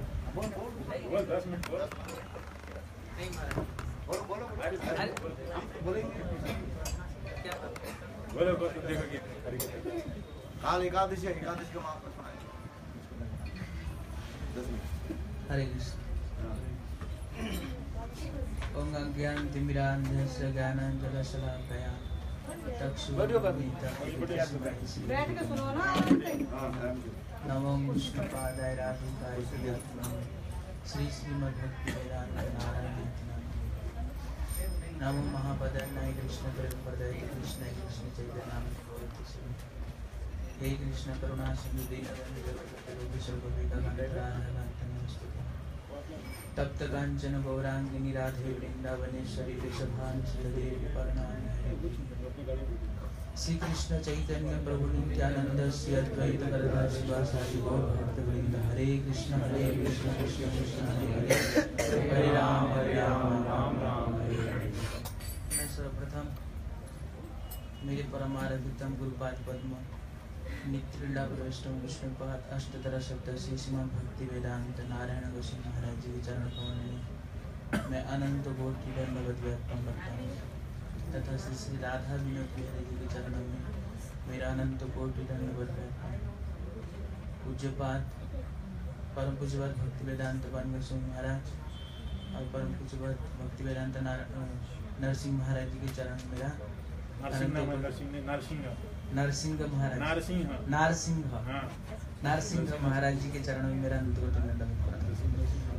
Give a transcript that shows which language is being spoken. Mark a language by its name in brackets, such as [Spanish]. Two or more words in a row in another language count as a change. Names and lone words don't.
[Hindi] बोल 10 मिनट बोल। नहीं महाराज बोलो बोलो अरे बोलेंगे। क्या बोलो बोलो देखो कि हरि काल एकादशी है, एकादशी का महात्मा सुनाए 10 मिनट। हरे कृष्ण। [Sanskrit] ओम अज्ञानतिमिरान्धस्य ज्ञानाञ्जनशलाकया [Hindi] बैठ के सुनो ना। [Sanskrit] नमो विष्णुपादाय राधिकाय प्रियात्मने श्री श्रीमद्भक्तिवेदांत नारायण नमो महापदाय कृष्ण प्रेमप्रदाय कृष्ण कृष्ण चैतन्य हे कृष्ण करुणा सिंधु दीनबंधु जगद्गुरु सर्वभूतानां तप्त कांचन गौरांगिनी राधे वृंदावनेश्वरी वृषभानुसुतदेवी परमानंद श्री कृष्ण चैतन्य प्रभु नित्यानंद श्री अद्वैत गदाधर शिवासादि गौर भक्तवृंद हरे कृष्ण कृष्ण कृष्ण हरे हरे हरे राम राम राम हरे हरे। [Hindi] मैं सर्वप्रथम मेरे परमाराध्यतम गुरुपाद पद्म नित्य वैष्णव विष्णुपाद अष्टतर शब्द श्री श्रीमद् भक्ति वेदांत नारायण गोस्वामी महाराज जी के चरण कमल में मैं अनंत कोटि दंडवत अर्पण करता हूँ तथा श्री श्री राधा विनोद बिहारी जी के चरणों में मेरा अनंत कोटि दंडवत अर्पण। पूज्यपाद परम पूज्यपाद भक्ति वेदांत पान गोस्वामी महाराज और परम पूज्यपाद भक्ति वेदांत नरसिंह महाराज जी के चरण में मेरा नरसिंह महाराज नारसिंह महाराज जी के चरणों में मेरा अनंत कोटि दंडवत प्रणाम।